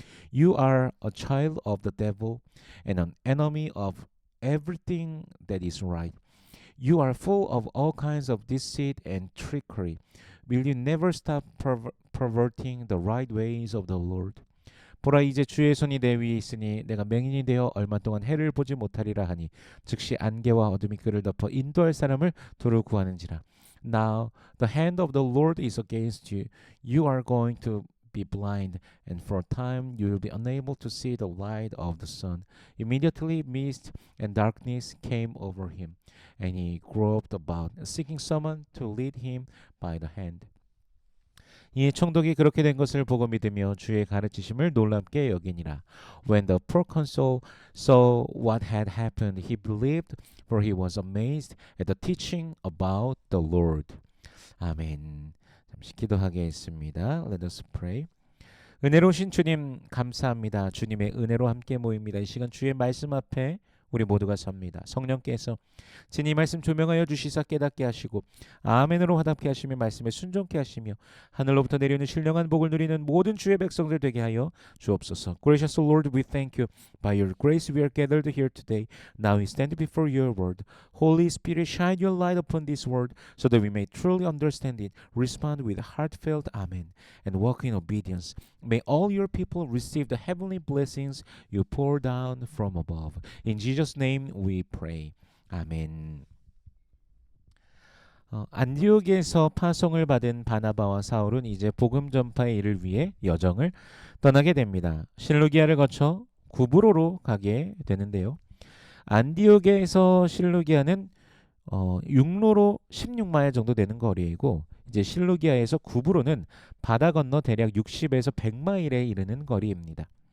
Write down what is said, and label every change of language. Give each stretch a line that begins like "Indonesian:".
English: You are a child of the devil and an enemy of everything that is right. You are full of all kinds of deceit and trickery. Will you never stop perverting the right ways of the Lord?
Korean: 보라 이제 주의 손이 내 위에 있으니 내가 맹인이 되어 얼마 동안 해를 보지 못하리라 하니 즉시 안개와 어둠이 그를 덮어 인도할 사람을 도로 구하는지라.
English: Now the hand of the Lord is against you. You are going to be blind, and for a time you will be unable to see the light of the sun. Immediately mist and darkness came over him, and he groped about, seeking someone to lead him by the hand.
Korean: 이 총독이 그렇게 된 것을 보고 믿으며 주의 가르치심을 놀랍게 여기니라.
English: When the proconsul saw what had happened, he believed, for he was amazed at the teaching about the Lord.
Korean: 아멘. 잠시 기도하겠습니다.
English: Let us pray.
Korean: 은혜로우신 주님 감사합니다. 주님의 은혜로 함께 모입니다. 이 시간 주의 말씀 앞에 우리 모두가 섭니다. 성령께서 진이 말씀 조명하여 주시사 깨닫게 하시고 아멘으로 화답게 하시며 말씀에 순종케 하시며 하늘로부터 내려오는 신령한 복을 누리는 모든 주의 백성들 되게 하여 주옵소서.
English: Gracious Lord, we thank you. By your grace we are gathered here today. Now we stand before your word. Holy Spirit, shine your light upon this word so that we may truly understand it, respond with heartfelt amen, and walk in obedience. May all your people receive the heavenly blessings you pour down from above. In Jesus' name we pray. 아멘.
Korean: 안디옥에서 파송을 받은 바나바와 사울은 이제 복음 전파의 일을 위해 여정을 떠나게 됩니다. 실루기아를 거쳐 구브로로 가게 되는데요. 안디옥에서 실루기아는 육로로 16마일 정도 되는 거리이고 이제 실루기아에서 구브로는 바다 건너 대략 60에서 100마일에 이르는 거리입니다.